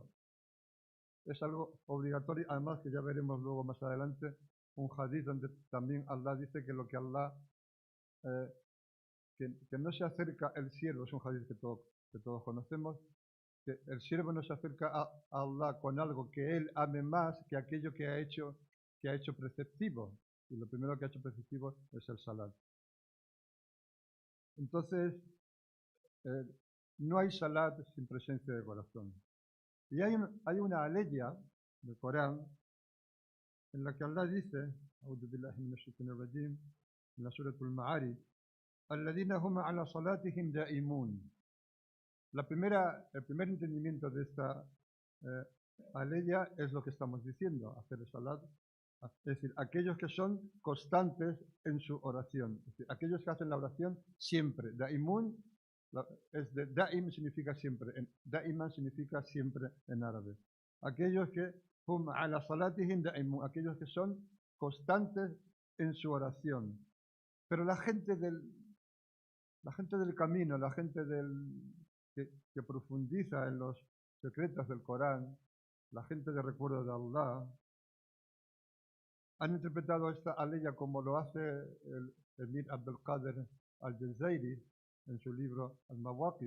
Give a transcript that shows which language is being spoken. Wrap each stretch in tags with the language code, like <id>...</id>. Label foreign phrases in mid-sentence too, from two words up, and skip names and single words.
<es>Es algo obligatorio, además que ya veremos luego más adelante un hadith donde también Allah dice que lo que Allah, que no se acerca el siervo, es un hadith que todos conocemos, que el siervo no se acerca a Allah con algo que él ame más que aquello que ha hecho preceptivo. Y lo primero que ha hecho preceptivo es el salat. Entonces, no hay salat sin presencia de corazón. Y hay una aleya del Corán en la que Allah dice,</es> <ar>أعوذ بالله من الشيطان الرجيم,</ar> <es>en la</es> <ar>Surah Al-Ma'arij, الذين هم على صلاتهم دائمون.</ar> <es>El primer entendimiento de esta aleya es lo que estamos diciendo, hacer el salat. Es decir, aquellos que son constantes en su oración. Es decir, aquellos que hacen la oración siempre. Da'imun es de da'im significa siempre. Da'iman significa siempre en árabe. Aquellos que</es> <ar>هم على صلاتهم دائمون,</ar> <es>aquellos que son constantes en su oración. Pero la gente del camino, la gente que profundiza en los secretos del Corán, la gente de recuerdo de Allah, han interpretado esta aleya como lo hace el Emir Abdul Qadir al-Jazairi en su libro Al-Mawaqif.</es>